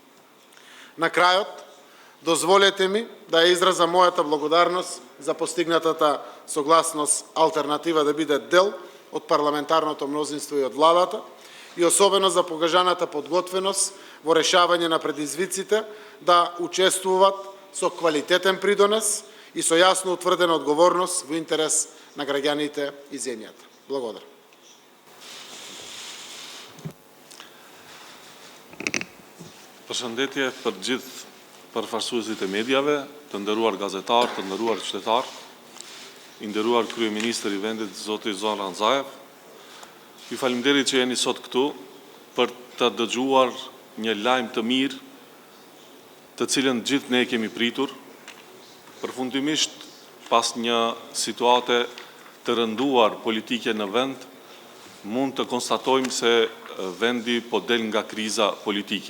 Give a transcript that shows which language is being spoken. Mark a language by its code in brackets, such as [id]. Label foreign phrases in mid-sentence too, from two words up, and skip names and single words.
[mk] На крајот, дозволете ми да ја изразам мојата благодарност за постигнатата согласност алтернатива да биде дел од парламентарното мнозинство и од владата и особено за покажаната подготвеност во решавање на предизвиците да учествуваат со квалитетен придонес и со јасно утврдена одговорност во интерес на граѓаните и земјата. Благодарам. [sq] Përshëndetje për gjithë përfaqësuesit e medjave, të nderuar gazetar, të nderuar qytetar, i nderuar kryeministër i vendit zoti Zoran Ranzaev. Ju falemnderit që jeni sot këtu për të dëgjuar një lajm të mirë, të cilën gjithë ne kemi pritur, përfundimisht pas një situate të rënduar politike në vend, mund të konstatojmë se vendi po del nga kriza politike.